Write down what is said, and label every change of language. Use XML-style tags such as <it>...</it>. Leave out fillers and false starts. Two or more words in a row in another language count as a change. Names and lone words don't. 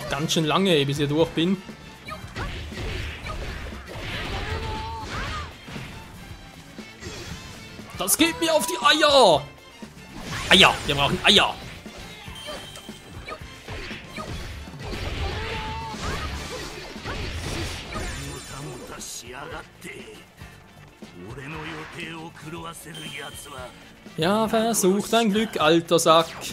<de>ganz schön lange, bis ich durch bin. Das geht mir auf die Eier! Eier! Wir brauchen Eier!</de> <ja>しやがって俺の予定を狂わせる奴は</ja> <de>Ja, versuch dein Glück, alter Sack.</de>